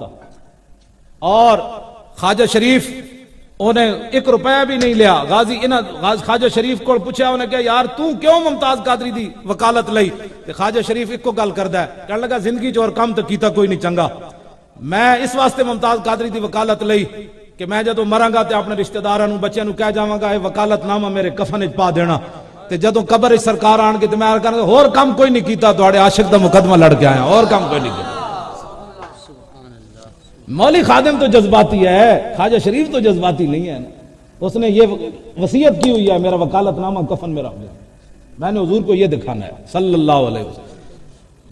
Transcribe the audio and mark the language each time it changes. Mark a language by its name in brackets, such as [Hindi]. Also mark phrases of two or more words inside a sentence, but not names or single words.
[Urdu] اور خواجہ شریف انہیں 1 روپیہ بھی نہیں لیا۔ خواجہ شریف کو پوچھا، انہیں کہا یار [Punjabi] تو کیوں ممتاز قادری دی وکالت لئی؟ تے خواجہ شریف ایک کو گل کردا ہے، کہنے لگا زندگی چ اور کم تو کیتا کوئی نہیں چنگا، میں اس واسطے ممتاز قادری دی وکالت لئی کہ میں جدو مراں گا تے اپنے رشتہ داراں نوں بچیاں نوں کہہ جاواں گا اے وکالت نامہ میرے کفن وچ پا دینا، تے جدو قبر وچ سرکار آن کے تے میں کہاں ہور کم کوئی نہیں کیتا، تہاڈے عاشق دا مقدمہ لڑ کے آیا، اور کم کوئی نہیں کیتا۔ [Urdu] مولی خادم تو جذباتی ہے، خواجہ شریف تو جذباتی نہیں ہے نا، اس نے یہ وصیت کی ہوئی ہے میرا وکالت نامہ کفن میں رکھ دیا، میں نے حضور کو یہ دکھانا ہے [Arabic] صلی اللہ علیہ وسلم۔